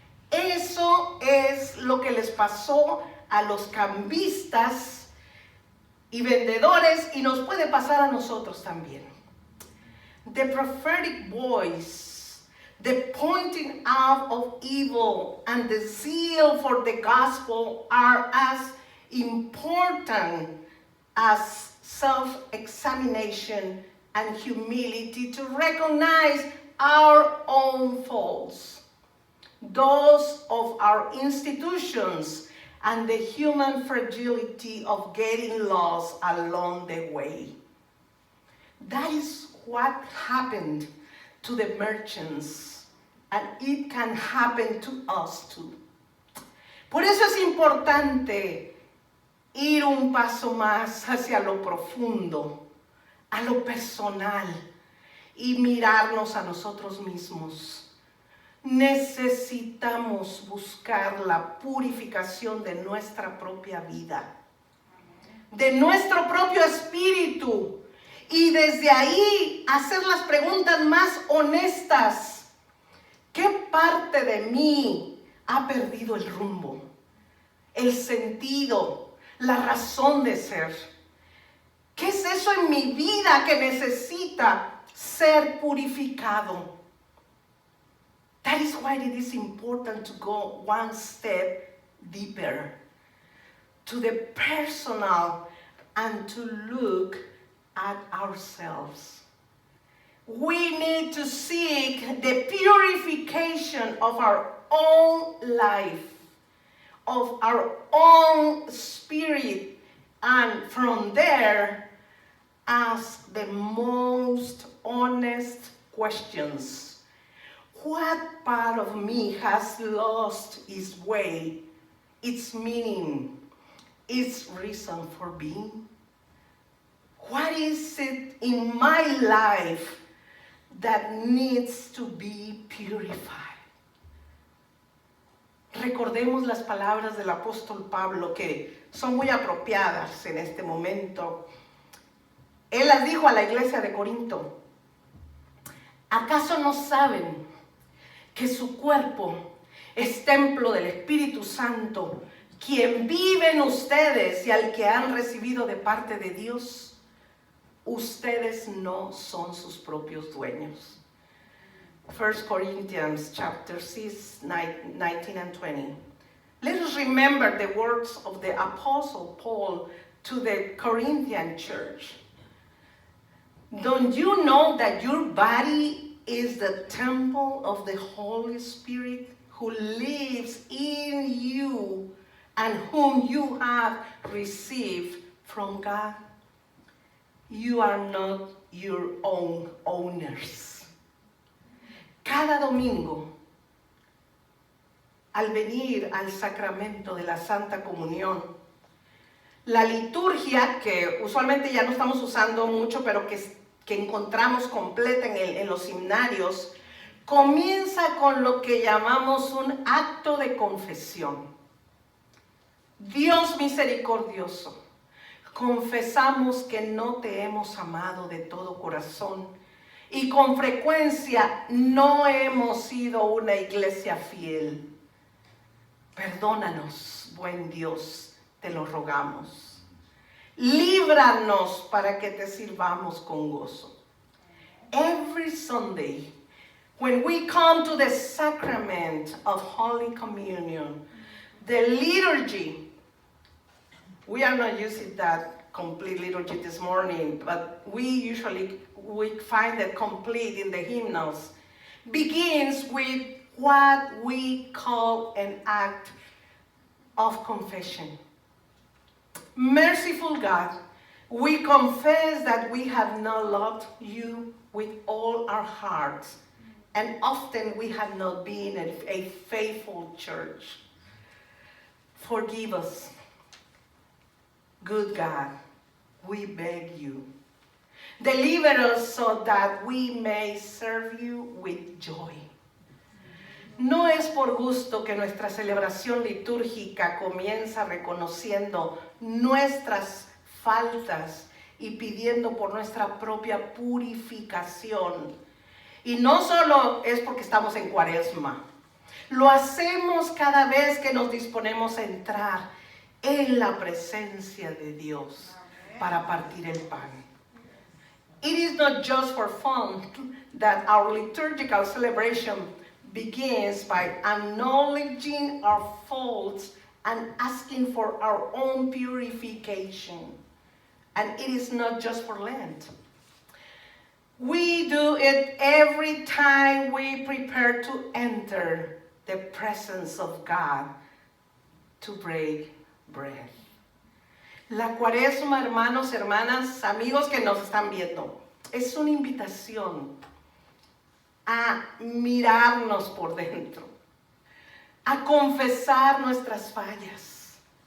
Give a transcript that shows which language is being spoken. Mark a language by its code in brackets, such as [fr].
[es] Eso es lo que les pasó a los cambistas y vendedores y nos puede pasar a nosotros también. [en] The prophetic voice, the pointing out of evil, and the zeal for the gospel are as important as self-examination and humility to recognize our own faults, those of our institutions, and the human fragility of getting lost along the way. That is what happened to the merchants, and it can happen to us too. [es] Por eso es importante ir un paso más hacia lo profundo, a lo personal, y mirarnos a nosotros mismos. Necesitamos buscar la purificación de nuestra propia vida, de nuestro propio espíritu, y desde ahí hacer las preguntas más honestas. ¿Qué parte de mí ha perdido el rumbo, el sentido, la razón de ser? ¿Qué es eso en mi vida que necesita ser purificado? [en] That is why it is important to go one step deeper, to the personal, and to look at ourselves. We need to seek the purification of our own life, of our own spirit, and from there, ask the most honest questions. What part of me has lost its way, its meaning, its reason for being? What is it in my life that needs to be purified? [es] Recordemos las palabras del apóstol Pablo, que son muy apropiadas en este momento. Él las dijo a la iglesia de Corinto. ¿Acaso no saben que su cuerpo es templo del Espíritu Santo, quien vive en ustedes y al que han recibido de parte de Dios? Ustedes no son sus propios dueños. [en] 1 Corinthians chapter 6, 19 and 20. Let us remember the words of the Apostle Paul to the Corinthian church. Don't you know that your body is the temple of the Holy Spirit who lives in you and whom you have received from God? You are not your own owners. [es] Cada domingo, al venir al sacramento de la Santa Comunión, la liturgia, que usualmente ya no estamos usando mucho, pero que encontramos completa en los seminarios, comienza con lo que llamamos un acto de confesión. Dios misericordioso, confesamos que no te hemos amado de todo corazón y con frecuencia no hemos sido una iglesia fiel. Perdónanos, buen Dios, te lo rogamos. Líbranos para que te sirvamos con gozo. [en] Every Sunday, when we come to the sacrament of Holy Communion, the liturgy, we are not using that complete liturgy this morning, but we find it complete in the hymnals, begins with what we call an act of confession. Merciful God, we confess that we have not loved you with all our hearts, and often we have not been a faithful church. Forgive us, good God, we beg you. Deliver us so that we may serve you with joy. [es] No es por gusto que nuestra celebración litúrgica comienza reconociendo nuestras faltas y pidiendo por nuestra propia purificación. Y no solo es porque estamos en Cuaresma. Lo hacemos cada vez que nos disponemos a entrar en la presencia de Dios para partir el pan. [en] It is not just for fun that our liturgical celebration begins by acknowledging our faults and asking for our own purification. And it is not just for Lent. We do it every time we prepare to enter the presence of God to break bread. [es] La Cuaresma, hermanos, hermanas, amigos que nos están viendo, es una invitación a mirarnos por dentro, a confesar nuestras fallas,